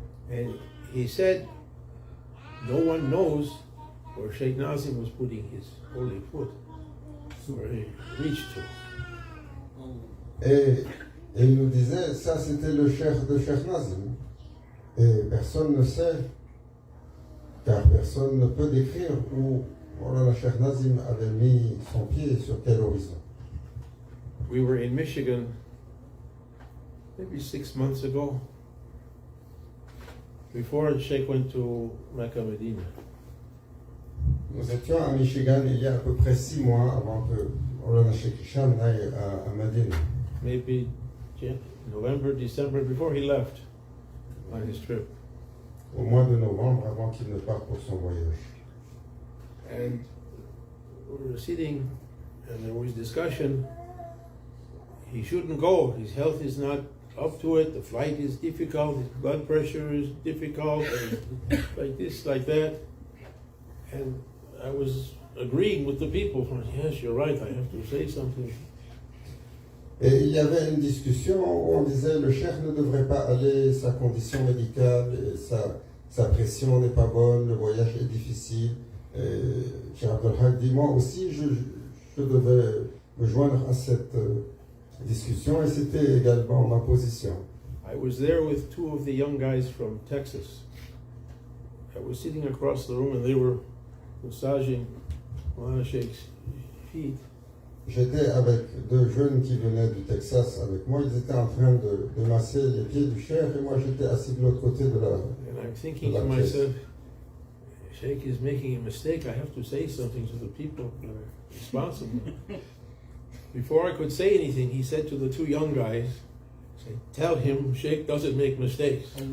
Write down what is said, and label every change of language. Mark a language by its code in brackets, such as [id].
[en] And he said, no one knows where Sheikh Nazim was putting his holy foot, where he reached to. [fr] Et il nous disait, ça c'était le cheikh de Cheikh Nazim. Et personne ne sait, car personne ne peut décrire où Maulana Cheikh Nazim avait mis son pied sur quel horizon. [en] We were in Michigan maybe 6 months ago, before the Sheikh went to Mecca, Medina. [fr] Nous étions à Michigan il y a à peu près 6 mois avant que Maulana Cheikh Hicham aille à Medina. [en] Maybe November, December, before he left on his trip. [fr] Au mois de novembre, avant qu'il ne parte pour son voyage. [en] And we were sitting, and there was discussion. He shouldn't go. His health is not up to it. The flight is difficult. His blood pressure is difficult. And like this, like that. And I was agreeing with the people. Yes, you're right. I have to say something. [fr] Et il y avait une discussion où on disait le cheikh ne devrait pas aller, sa condition médicale, sa pression n'est pas bonne, le voyage est difficile. Cheikh Abdulhaq dit, moi aussi je devais me joindre à cette discussion et c'était également ma position. [en] I was there with 2 of the young guys from Texas. I was sitting across the room and they were massaging Maulana Sheikh's feet. [fr] J'étais avec 2 jeunes qui venaient du Texas avec moi. Ils étaient en train de masser les pieds du cheikh et moi j'étais assis de l'autre côté de la [en] And I'm thinking to myself, Sheikh is making a mistake. I have to say something to the people that are responsible. Before I could say anything, he said to the 2 young guys, tell him Sheikh doesn't make mistakes.